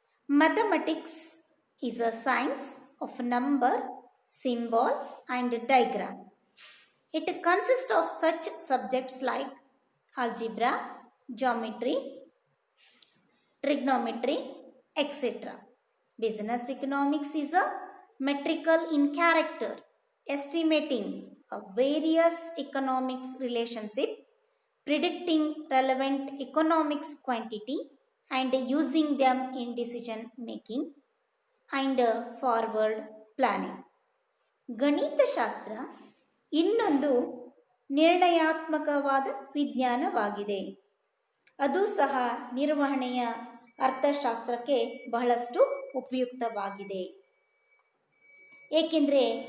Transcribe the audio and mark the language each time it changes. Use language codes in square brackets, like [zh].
[en] Mathematics is a science of number, symbol and diagram. It consist of such subjects like algebra, geometry, trigonometry, etcetera. Business economics is a metrical in character, estimating a various economics relationship, predicting relevant economics quantity and using them in decision making and forward planning. [kn] ಗಣಿತಶಾಸ್ತ್ರ ಇನ್ನೊಂದು ನಿರ್ಣಯಾತ್ಮಕವಾದ ವಿಜ್ಞಾನವಾಗಿದೆ. ಅದು ಸಹ ನಿರ್ವಹಣೆಯ ಅರ್ಥಶಾಸ್ತ್ರಕ್ಕೆ ಬಹಳಷ್ಟು ಉಪಯುಕ್ತವಾಗಿದೆ. ಏಕೆಂದರೆ